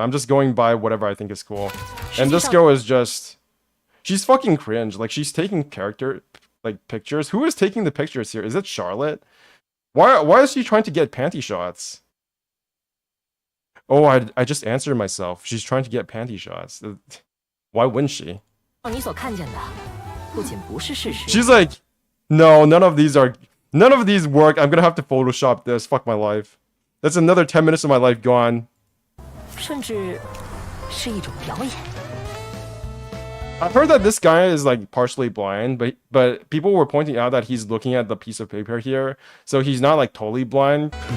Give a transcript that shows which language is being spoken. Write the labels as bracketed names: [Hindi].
[English] I'm just going by whatever I think is cool. And this girl is just... She's fucking cringe. Like, she's taking character, like, pictures. Who is taking the pictures here? Is it Charlotte? Why is she trying to get panty shots? Oh, I just answered myself. She's trying to get panty shots. Why wouldn't she? [Chinese] 你所看见的，不仅不是事实， [English] She's like, no, none of these work. I'm gonna have to Photoshop this. Fuck my life. That's another 10 minutes of my life gone. [Chinese] 甚至是一种表演。 [English] I've heard that this guy is like partially blind, but people were pointing out that he's looking at the piece of paper here, so he's not like totally blind.